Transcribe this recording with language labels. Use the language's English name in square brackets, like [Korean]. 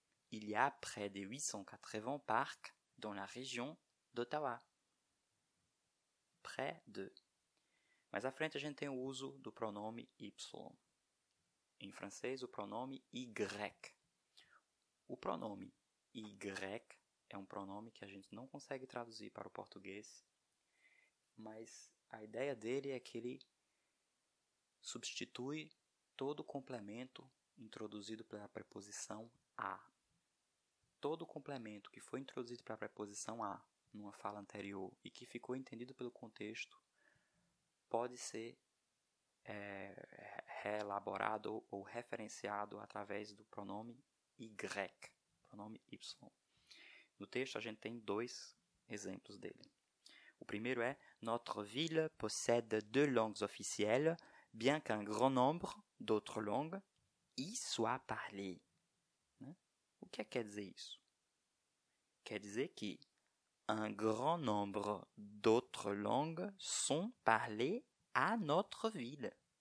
[French] Il y a près de 880 parcs dans la région d'Ottawa. Près de. [Portuguese] Mais à frente, a gente tem o uso do pronome Y. Em francês, o pronome Y. O pronome Y é um pronome que a gente não consegue traduzir para o português, mas a ideia dele é que ele substitui todo o complemento introduzido pela preposição a. Todo o complemento que foi introduzido pela preposição a numa fala anterior e que ficou entendido pelo contexto pode ser reelaborado ou referenciado através do pronome y, pronome y. No texto, a gente tem dois exemplos dele. O primeiro é: [French] notre ville possède deux langues officielles, bien qu'un grand nombre d'autres langues y soient parlées. Né? [Portuguese] O que quer dizer isso? Quer dizer que [French] un grand nombre d'autres langues sont parlées à notre ville.